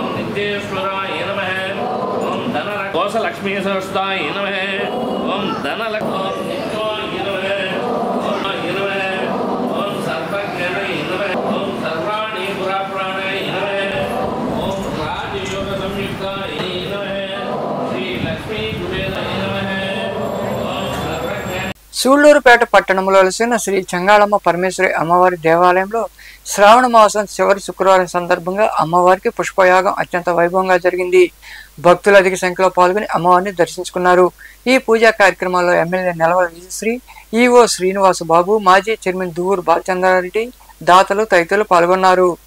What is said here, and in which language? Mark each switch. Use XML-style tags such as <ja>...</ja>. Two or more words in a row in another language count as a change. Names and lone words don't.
<sa>नित्येश्वराय नमः ओम धनलक्ष्मी कोसलक्ष्मी सरस्वताय नमः ओम धनलक्ष्मी ओम नित्याय नमः ओम सर्वज्ञाय नमः ओम सर्वाणि पुराप्राणाय नमः ओम राजयोग संयुक्ताय नमः श्री लक्ष्मी कुबेराय नमः।</sa> <te>సూళ్లూరుపేట పట్టణంలో వెలిసిన శ్రీ చెంగాళమ్మ పరమేశ్వరి అమ్మవారి దేవాలయంలో శ్రావణ మాసం చివరి శుక్రవారం సందర్భంగా అమ్మవారికి పుష్పయాగం అత్యంత వైభవంగా జరిగింది. భక్తులు అధిక సంఖ్యలో పాల్గొని అమ్మవారిని దర్శించుకున్నారు. ఈ పూజా కార్యక్రమాల్లో ఎమ్మెల్యే నెలవల విజయశ్రీ, ఈవో శ్రీనివాస బాబు, మాజీ చైర్మన్ దువ్వూరు బాలచంద్రారెడ్డి, దాతలు తదితరులు పాల్గొన్నారు.</te>